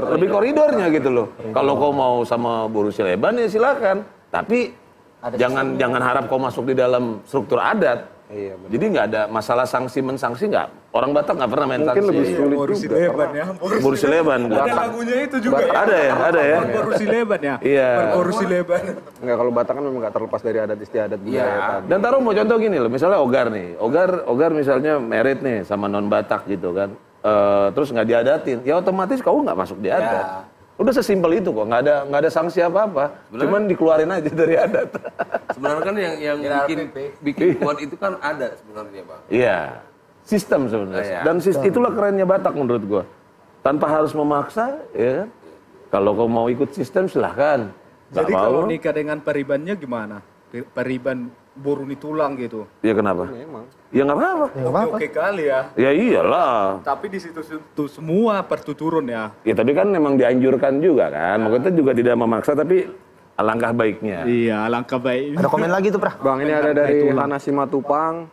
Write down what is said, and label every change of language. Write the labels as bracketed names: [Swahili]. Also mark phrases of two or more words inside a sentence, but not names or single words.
[Indonesian] lebih koridornya gitu loh. Kalau kau mau sama buruh Sileban ya silakan. Tapi jangan harap kau masuk di dalam struktur adat. Iya, betul. Jadi nggak ada masalah sanksi mensanksi nggak. Orang Batak nggak pernah main Mungkin sanksi. lebih sulit Boru juga. Sileban ya. Buruh Sileban. Ada lagunya itu juga ya. Ada ya. Boru Sileban ya. Iya. Boru Sileban. Enggak, kalau Batak kan memang nggak terlepas dari adat istiadat budaya tadi. Dan taruh mau contoh gini loh, misalnya Ogar nih, Ogar misalnya merit nih sama non Batak gitu kan, terus nggak diadatin, ya otomatis kau nggak masuk di adat. Udah sesimpel itu kok, nggak ada sanksi apa-apa, cuman dikeluarin aja dari adat. Sebenarnya kan yang bikin kuat itu kan ada sebenarnya, Bang. Iya, sistem sebenarnya. Dan itulah kerennya Batak menurut gua. Tanpa harus memaksa, ya kan? Kalau kau mau ikut sistem silahkan. Jadi kalau nikah dengan paribannya gimana? [Batak Toba] Pariban boruni tulang gitu. [Indonesian] Ya kenapa? Ya nggak apa-apa. Oke kali ya. Ya iyalah. Tapi di situ semua pertuturun ya. Ya tapi kan memang dianjurkan juga kan. Maksudnya juga tidak memaksa tapi alangkah baiknya. Iya, alangkah baik. Ada komen lagi tuh, Prah. Bang, ini ada dari Hana Simatupang.